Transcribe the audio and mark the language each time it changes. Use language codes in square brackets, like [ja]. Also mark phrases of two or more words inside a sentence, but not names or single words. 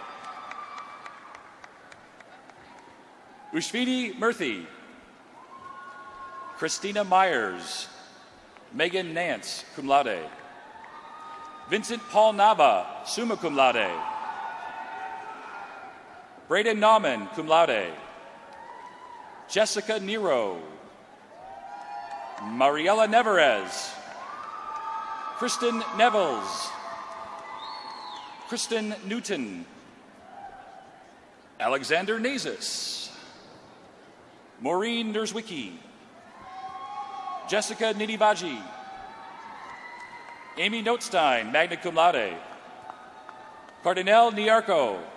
[en] Ushvini Murthy. Christina Myers. Megan Nance, [la] cum laude. [en] Vincent Paul Nava, [la] summa cum laude. [en] Braden Nauman, [la] cum laude. [en] Jessica Nero. Mariela Neverez. Kristen Nevels. Kristen Newton. Alexander Nazis. Maureen Nerswicki. Jessica Nidivaji. Amy Notstein, [la] magna cum laude. [en] Cardinal Niarco.